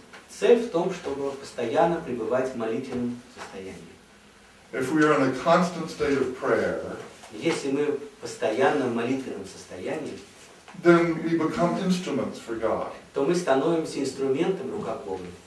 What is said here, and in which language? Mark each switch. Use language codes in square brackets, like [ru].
[ru] Цель в том, чтобы постоянно пребывать в молитвенном состоянии. [en] If we are in a constant state of prayer, [ru] Если мы постоянно в молитвенном состоянии, [en] then we become instruments for God. [ru] то мы становимся инструментом в руках Бога.